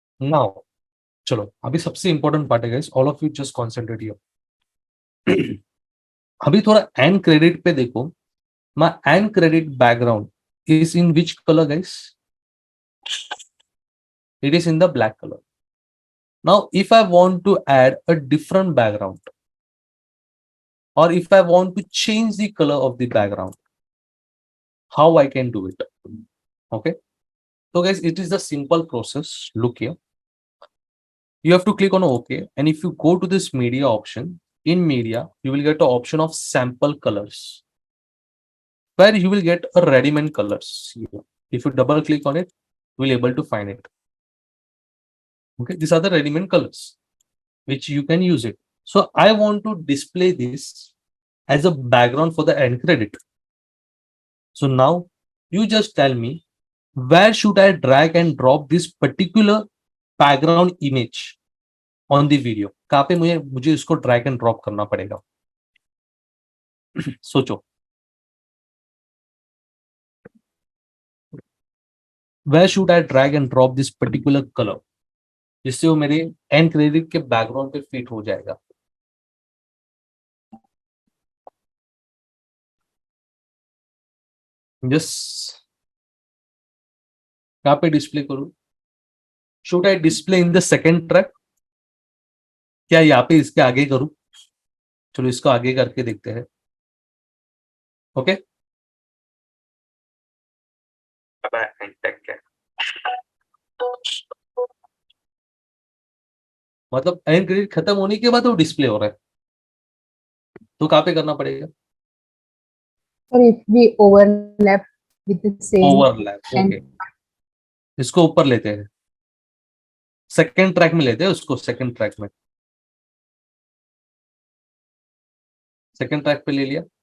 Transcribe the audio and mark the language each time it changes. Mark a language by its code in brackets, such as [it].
[hi] Now, चलो अभी सबसे इंपॉर्टेंट पार्ट है guys. [en] All of you just concentrate here. [hi] अभी थोड़ा एंड क्रेडिट पे देखो. [en] My end credit background is in which colour guys? It is in the black colour. Now if I want to add a different background, or if I want to change the color of the background, how I can do it? Okay, so guys, it is a simple process. Look here, you have to click on OK, and if you go to this media option, in media you will get the option of sample colors, where you will get a ready-made colors here. If you double click on it, you will able to find it. Okay, these are the ready-made colors which you can use it. So I want to display this as a background for the end credit. So now you just tell me, where should I drag and drop this particular background image on the video? [hi] कहाँ पे मुझे इसको drag and drop करना पड़ेगा? सोचो. [en] Where should I drag and drop this particular color, [hi] जिससे वो मेरे end credit के background पे fit हो जाएगा? Just कहाँ पे डिस्प्ले करूं? [en] Should I display in the second track? [hi] क्या यहाँ पे इसके आगे करूं? चलो इसको आगे करके देखते हैं. [en] Okay, Bye bye and take care. [hi] मतलब एंड क्रेडिट खत्म होने के बाद वो डिस्प्ले हो रहा है, तो कहाँ पे करना पड़ेगा? [en] Sir, if we overlap with the same overlap. and [hi] okay, इसको ऊपर लेते हैं, सेकंड ट्रैक में लेते हैं उसको. सेकंड ट्रैक में, सेकंड ट्रैक पे ले लिया.